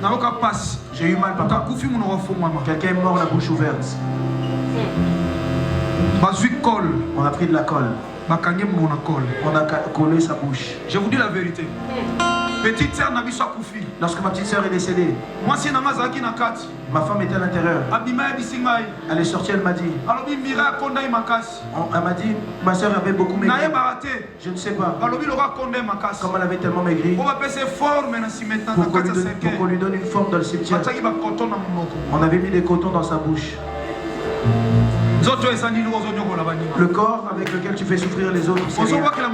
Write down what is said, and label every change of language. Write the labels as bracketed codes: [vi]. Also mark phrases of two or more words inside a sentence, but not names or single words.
[fr] J'ai eu mal, papa. Quelqu'un est mort la bouche ouverte. On a pris de la colle. On a collé sa bouche. Je vous dis la vérité. Petite sœur n'a pas coufi. Lorsque ma petite sœur est décédée, [ln] moi si na mazaki na kat. [fr] Ma femme était à l'intérieur. Elle est sortie, elle m'a dit. Elle m'a dit, ma soeur avait beaucoup maigri. Je ne sais pas. Comme elle avait tellement maigri. Pour qu'on lui donne une forme dans le cimetière. On avait mis des cotons dans sa bouche. Le corps avec lequel tu fais souffrir les autres, c'est rien.